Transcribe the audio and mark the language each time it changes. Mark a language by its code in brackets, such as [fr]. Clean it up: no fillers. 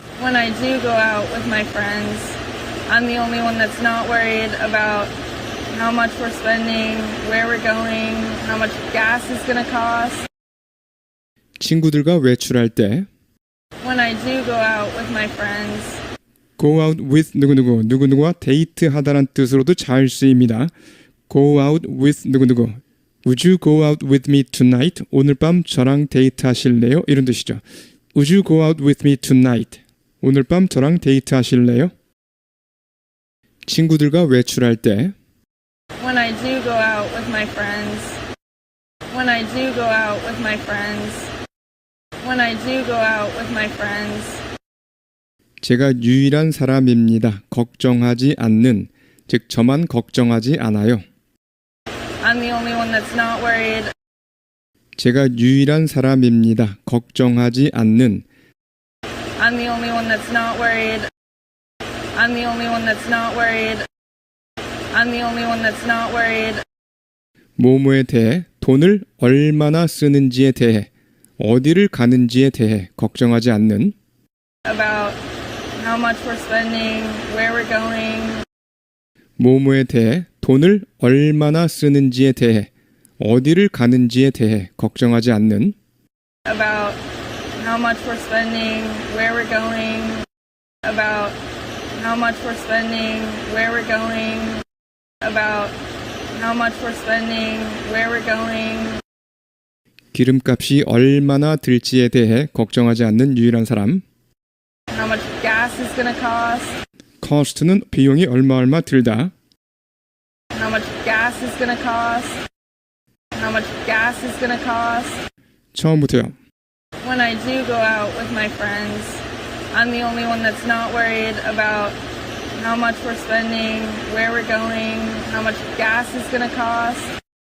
[en] When I do go out with my friends, I'm the only one that's not worried about how much we're spending, where we're going, how much gas is going to cost. [ko] 친구들과 외출할 때 [en] When I do go out with my friends, go out with [ko] 누구누구, 누구누구와 데이트하다란 뜻으로도 잘 쓰입니다. [en] go out with [ko] 누구누구. [en] Would you go out with me tonight? [ko] 오늘 밤 저랑 데이트하실래요? 이런 뜻이죠. [en] Would you go out with me tonight? [ko] 오늘 밤 저랑 데이트하실래요? 친구들과 외출할 때 [en] when I do go out with my friends, when I do go out with my friends, when I do go out with my friends, [ko] 제가 유일한 사람입니다. 걱정하지 않는, 즉 저만 걱정하지 않아요. [en] I'm the only one that's not worried. [ko] 제가 유일한 사람입니다. 걱정하지 않는. [en] I'm the only one that's not worried. I'm the only one that's not worried. I'm the only one that's not worried. [ko] 뭐뭐에 대해, 돈을 얼마나 쓰는지에 대해, 어디를 가는지에 대해 걱정하지 않는. [en] About how much we're spending, where we're going. [ko] 뭐뭐에 대해, 돈을 얼마나 쓰는지에 대해, 어디를 가는지에 대해 걱정하지 않는. [en] About how much we're spending, where we're going. About how much we're spending, where we're going. About how much we're spending, where we're going. [ko] 기름값이 얼마나 들지에 대해 걱정하지 않는 유일한 사람. [en] How much gas is going to cost. [ko] cost는 비용이 얼마 들다. [en] How much gas is going to cost. How much gas is going to cost. [ko] 처음부터요. [en] When I do go out with my friends, I'm the only one that's not worried about how much we're spending, where we're going, how much gas is going to cost.